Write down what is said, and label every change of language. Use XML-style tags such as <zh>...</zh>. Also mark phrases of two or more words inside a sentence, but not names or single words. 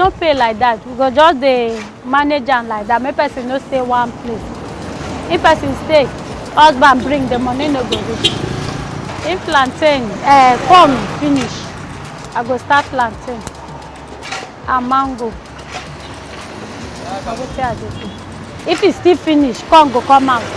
<pcm>stay like that. We go just the manage am like that. Make person no stay one place. If person stay, husband bring the money no go reach. If plantain corn finish, I go start plantain and mango. If it still finish, corn go come out.</pcm>